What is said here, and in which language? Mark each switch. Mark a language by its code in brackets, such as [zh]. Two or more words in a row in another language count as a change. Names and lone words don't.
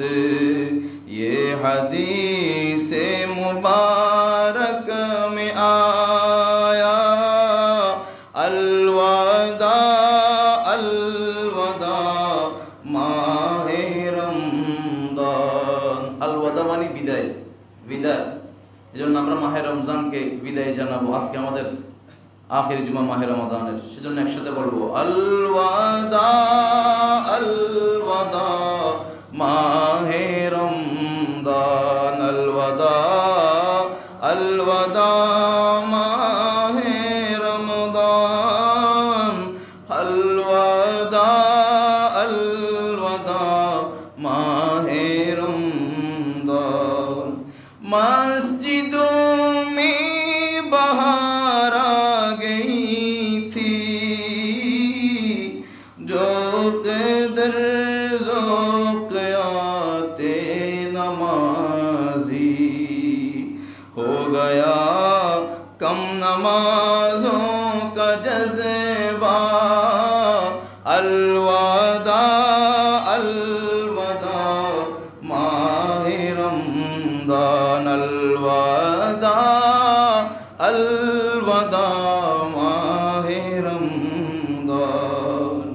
[ur] یہ حدیث مبارک میں آیا الوداع الوداع ماہ رمضان. [bn] الوداع মানে বিদায় বিদায়. এজন্য আমরা মাহে রমজানকে বিদায় জানাবো. আজকে আমাদের আখির জুমা মাহে রমজানের, সেজন্য একসাথে বলবো [ar] الوداع الوداع [bn] মাহে রমজান [ar] الوداع الوداع [bn] মাহে রমজান [ar] الوداع الوداع [bn] মাহে রমজান. [ur] مسجدوں میں بہار آ گئی تھی جو قدر ذوق آتے نمازی ہو گیا کم نمازوں کا جذبہ الوداع الوداع ماہ رمضان الوداع الوداع ماہ رمضان.